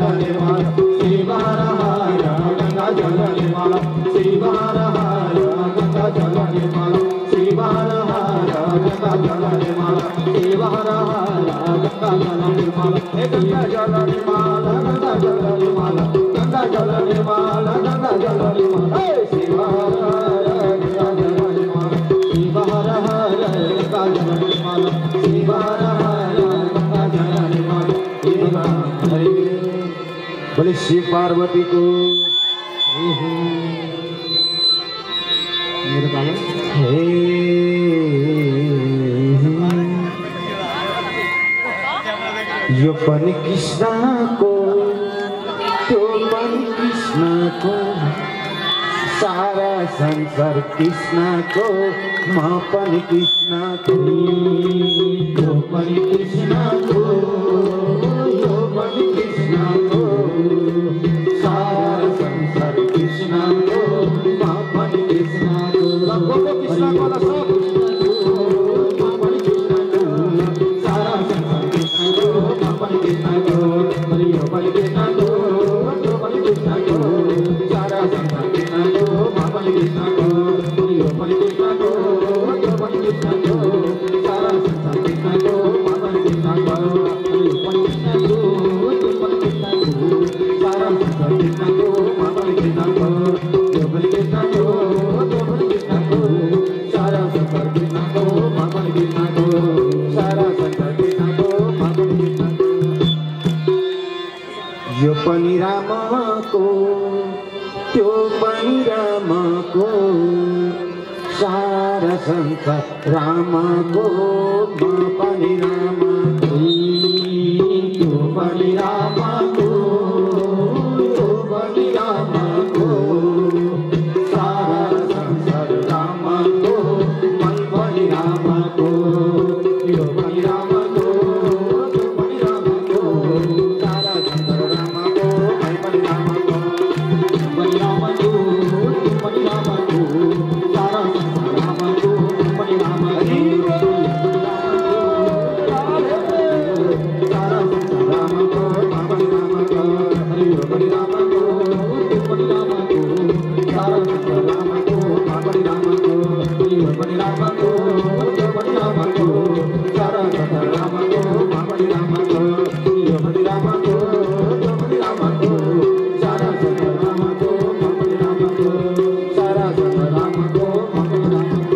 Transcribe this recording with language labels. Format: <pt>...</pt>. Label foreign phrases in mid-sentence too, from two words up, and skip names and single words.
<hi>निर्मल शिव हर हर गंगा जल निर्मल शिव हर हर गंगा जल निर्मल शिव हर हर गंगा जल निर्मल शिव हर हर गंगा जल निर्मल गंगा जल निर्मल गंगा जल निर्मल गंगा जल निर्मल गंगा जल निर्मल शिव हर हर गंगा जल निर्मल शिव हर हर गंगा जल निर्मल शिव हर हर गंगा जल निर्मल। बोले शिव पार्वती को</hi> <ne>हे यो पनि कृष्ण को त्यो पनि कृष्ण को सारा संसार कृष्ण को म पनि कृष्ण को यो पनि कृष्ण को यो पनि कृष्ण को सारा संसार कृष्ण को म पनि कृष्ण को कृष्ण को सारा संसार कृष्ण को म पनि कृष्ण को यो पनि कृष्ण को यो पनि कृष्ण को सारा संसार कृष्ण को म पनि कृष्ण को यो पनि कृष्ण को यो पनि कृष्ण को सारा संसार कृष्ण को म पनि कृष्ण को यो पनि कृष्ण को यो पनि कृष्ण को सारा संसार कृष्ण को म पनि कृष्ण को यो पनि कृष्ण को यो पनि कृष्ण को सारा संसार कृष्ण को म पनि कृष्ण को सारा संसार कृष्ण को म पनि कृष्ण को यो पनि राम को त्यो पनि राम को सारा संसार राम को म पनि राम को त्यो पनि राम को त्यो पनि राम को सारा संसार राम को म पनि राम को यो पनि राम को त्यो पनि राम को सारा संसार राम को म पनि राम को पनि राम को त्यो पनि राम को सारा संसार राम को पनि राम को सारा संसार राम को म पनि राम को हरि पनि राम को त्यो पनि राम को सारा संसार राम को म पनि राम को हरि पनि राम को त्यो पनि राम को सारा संसार राम को म पनि राम को हरि पनि राम को त्यो पनि राम को सारा संसार राम को म पनि राम को सारा संसार राम को म पनि राम को।</ne>